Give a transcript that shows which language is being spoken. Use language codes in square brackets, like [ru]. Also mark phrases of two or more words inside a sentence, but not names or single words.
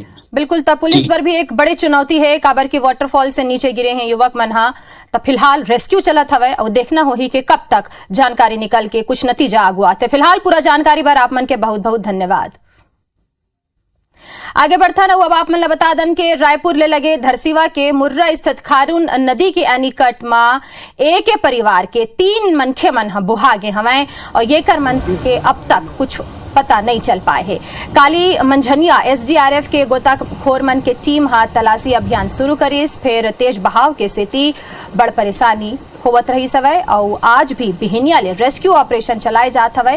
[hne] बिल्कुल, तब पुलिस पर भी एक बड़ी चुनौती है। काबर की वाटरफॉल से नीचे गिरे हैं युवक मन हा, तब फिलहाल रेस्क्यू चलत हवे और देखना हो ही कि कब तक जानकारी निकल के कुछ नतीजा आगू आते। फिलहाल पूरा जानकारी पर आप मन के बहुत बहुत धन्यवाद। आगे बढ़ता ना अब आप मन बता दन के रायपुर ले लगे धरसीवा के मुर्रा स्थित खारून नदी के एनीकट में एक परिवार के 3 मनखे मन बुहागे हवे और ये कर मन के अब तक कुछ पता नहीं चल पाए है। काली मंझनिया एसडीआरएफ के गोताखोर मन के टीम तलाशी अभियान शुरू करीस, फिर तेज बहाव के सेती बड़ परेशानी होवत रही सवय और आज भी बिहनिया ले [en] rescue operation [hne] चलाए जात हवे।